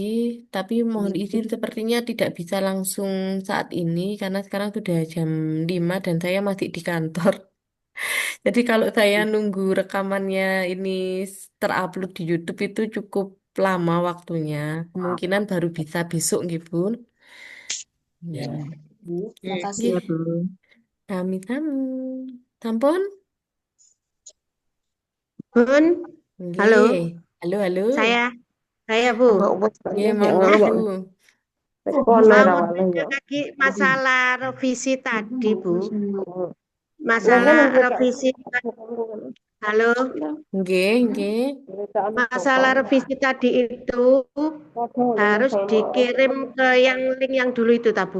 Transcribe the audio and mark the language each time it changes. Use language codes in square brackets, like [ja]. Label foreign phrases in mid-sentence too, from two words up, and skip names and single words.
[id] Tapi mohon izin sepertinya tidak bisa langsung saat ini karena sekarang sudah jam 5 dan saya masih di kantor. Jadi kalau saya nunggu rekamannya ini terupload di YouTube itu cukup lama waktunya. Kemungkinan baru bisa besok gitu. Ya. Bu, makasih [jv] Nggih, [id] ya Bu. [jv] sami-sami. Sampun? [id] Bun, halo, [jv] Nggih. [id] Halo, halo. saya Bu. [jv] Nggih, monggo, Bu. [id] Mau nanya lagi masalah revisi tadi, Bu. Masalah revisi, halo, [jv] Nggih, nggih. [id] masalah revisi tadi itu harus dikirim ke yang link yang dulu itu, Bu.